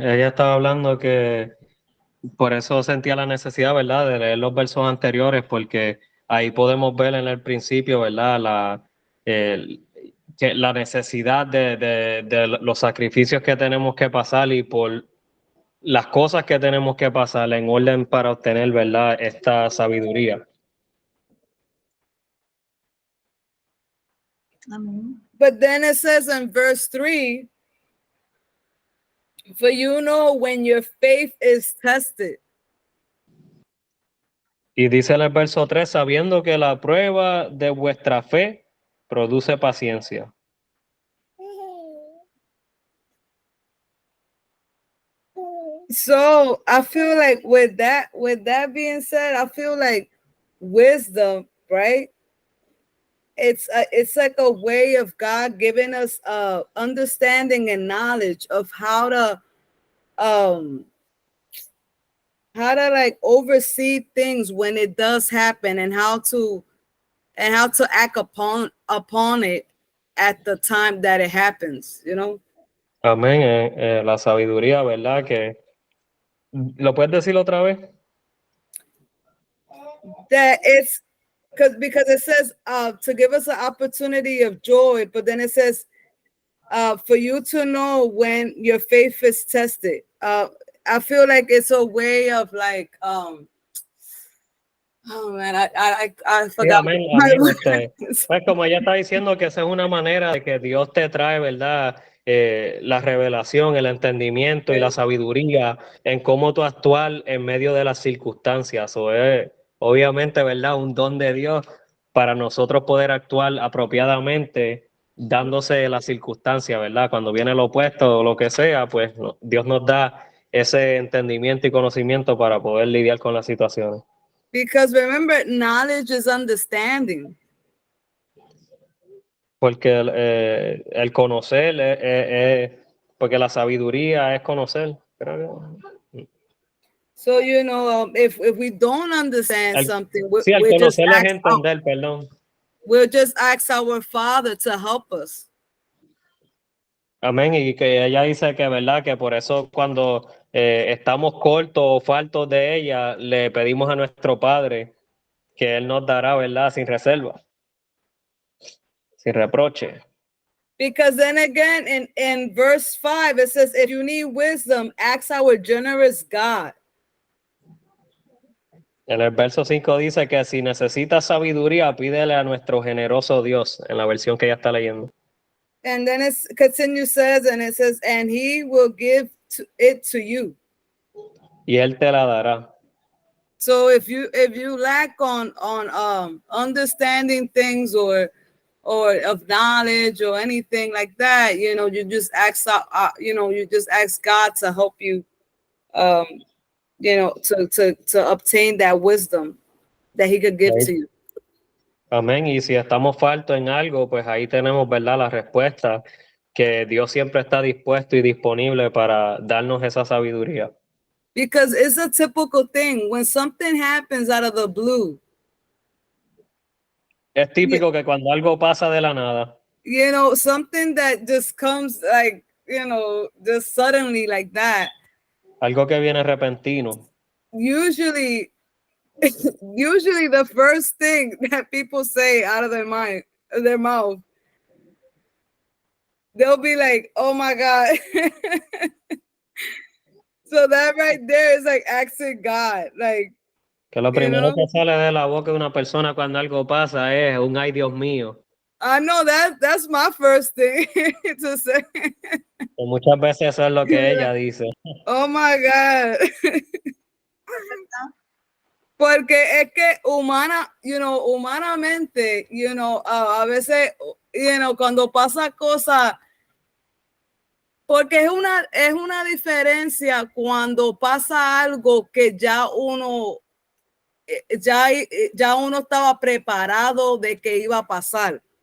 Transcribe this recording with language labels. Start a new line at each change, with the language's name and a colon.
Spanish: Ella estaba hablando que por eso sentía la necesidad, ¿verdad?, de leer los versos anteriores, porque ahí podemos ver en el principio, ¿verdad?, la necesidad de los sacrificios que tenemos que pasar y por las cosas que tenemos que pasar en orden para obtener, ¿verdad?, esta sabiduría. Amén.
English: But then it says in verse 3, for you know when your faith is tested.
Spanish: Y dice en el verso 3, sabiendo que la prueba de vuestra fe produce paciencia.
English: So I feel like with that being said, I feel like wisdom, right? It's like a way of God giving us understanding and knowledge of how to like oversee things when it does happen, and how to act upon it at the time that it happens, you know.
Spanish: Amén. La sabiduría, ¿verdad? Que ¿lo puedes decir otra vez?
English: That it's because it says to give us an opportunity of joy, but then it says for you to know when your faith is tested. I feel like it's a way of like oh man, I forgot.
Spanish: Sí, amén, amén. Pues como ella está diciendo que esa es una manera de que Dios te trae, ¿verdad?, la revelación, el entendimiento y la sabiduría en cómo tú actuar en medio de las circunstancias. O es obviamente, ¿verdad?, un don de Dios para nosotros poder actuar apropiadamente dándose las circunstancias, ¿verdad? Cuando viene lo opuesto o lo que sea, pues Dios nos da ese entendimiento y conocimiento para poder lidiar con las situaciones.
English: Because remember, knowledge is understanding.
Spanish: Porque el conocer porque la sabiduría es conocer.
English: So you know, if we don't understand something,
Spanish: Sí, el conocer es entender, perdón.
English: We'll just ask our Father to help us.
Spanish: Amén. Y que ella dice que, ¿verdad?, que por eso cuando estamos cortos o faltos de ella, le pedimos a nuestro Padre que Él nos dará, ¿verdad?, sin reserva, sin reproche.
English: Because then again, in verse 5, it says, if you need wisdom, ask our generous God.
Spanish: En el verso 5 dice que si necesitas sabiduría, pídele a nuestro generoso Dios, en la versión que ella está leyendo.
English: And then it continues, and it says, and he will give it to you.
Spanish: Y Él te la dará.
English: So if you lack on understanding things or of knowledge or anything like that, you know, you just ask God to help you, you know, to obtain that wisdom that He could give to you.
Spanish: Amén. Y si estamos faltos en algo, pues ahí tenemos, ¿verdad?, la respuesta, que Dios siempre está dispuesto y disponible para darnos esa sabiduría.
English: Because it's a typical thing when something happens out of the blue.
Spanish: Es típico que cuando algo pasa de la nada,
English: You know, something that just comes like, you know, just suddenly like that.
Spanish: algo que viene repentino,
English: Usually the first thing that people say out of their mouth, they'll be like, oh my God. So that right there is like asking God, like,
Spanish: que lo primero que sale de la boca de una persona cuando algo pasa es un ay Dios mío.
English: I know that's my first thing to say.
Spanish: Y muchas veces eso es lo que ella dice.
English: Oh my God.
Spanish: Porque es que humanamente, you know, a veces, you know, cuando pasa cosas, porque es una diferencia cuando pasa algo que ya uno estaba preparado de que iba a pasar.